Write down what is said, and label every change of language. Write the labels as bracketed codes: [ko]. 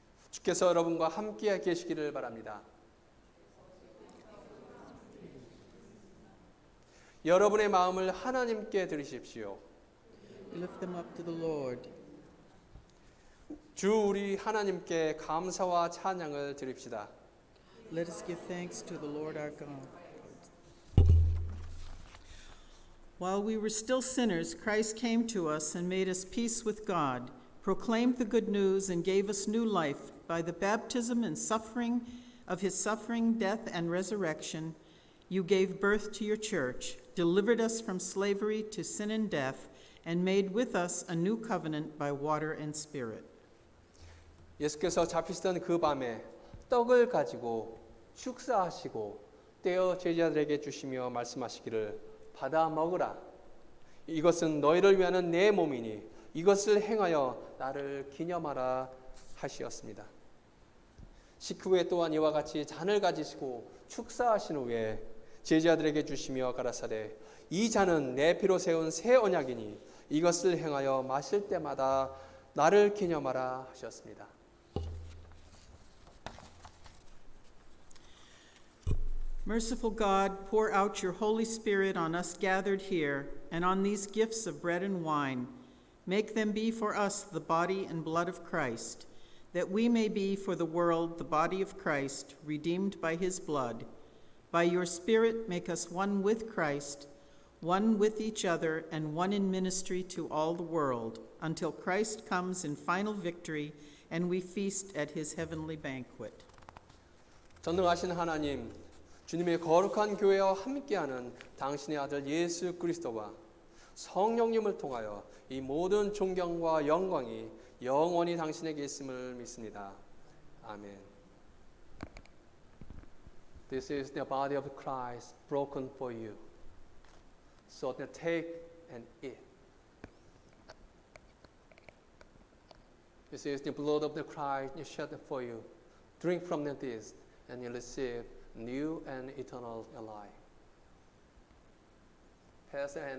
[ko] 주께서 여러분과 함께 계시기를 바랍니다. 여러분의 마음을 하나님께 드리십시오. [en] Lift them up to the Lord. [ko] 주 우리 하나님께 감사와 찬양을 드립시다. [en] Let us give thanks to the Lord our God. While we were still sinners, Christ came to us and made us peace with God, proclaimed the good news, and gave us new life by the baptism and suffering of his suffering, death, and resurrection. You gave birth to your church, delivered us from slavery to sin and death, and made with us a new covenant by water and spirit. [ko] 예수께서 잡히시던 그 밤에 떡을 가지고 축사하시고 떼어 제자들에게 주시며 말씀하시기를 받아 먹으라. 이것은 너희를 위하는 내 몸이니 이것을 행하여 나를 기념하라 하시었습니다. 식후에 또한 이와 같이 잔을 가지시고 축사하신 후에 제자들에게 주시며 가라사대 이 잔은 내 피로 세운 새 언약이니 이것을 행하여 마실 때마다 나를 기념하라 하셨습니다. [en] Merciful God, pour out your Holy Spirit on us gathered here and on these gifts of bread and wine. Make them be for us the body and blood of Christ, that we may be for the world the body of Christ, redeemed by his blood. By your Spirit, make us one with Christ, one with each other, and one in ministry to all the world, until Christ comes in final victory and we feast at his heavenly banquet. [ko] 전능하신 하나님, 주님의 거룩한 교회와 함께하는 당신의 아들 예수 그리스도와 성령님을 통하여 이 모든 존경과 영광이 영원히 당신에게 있음을 믿습니다. 아멘. [en] This is the body of Christ broken for you. So take and eat. This is the blood of the Christ shed for you. Drink from this, and you receive new and eternal life.